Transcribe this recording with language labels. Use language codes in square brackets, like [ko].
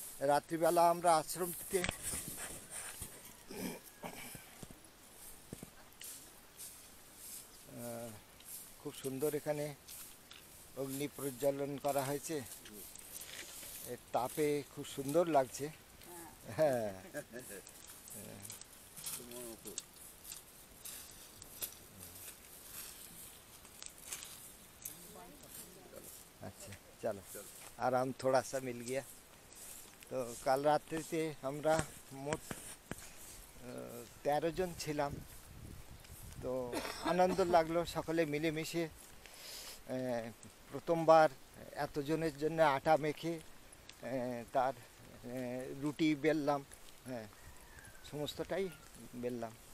[bn] রাত্রিবেলা আমরা আশ্রমটিতে খুব সুন্দর এখানে অগ্নি প্রজ্বলন করা হয়েছে, এর তাপে খুব সুন্দর লাগছে। [hi] হ্যাঁ, अच्छा चलो आराम थोड़ा सा मिल गया। [bn] तो कल रात्रिते আমরা মোট 13 জন ছিলাম। তো আনন্দ লাগলো সকলে মিলেমিশে। প্রথমবার এতজনের জন্য আটা মেখে তার রুটি বেললাম, হ্যাঁ সমস্তটাই বেললাম।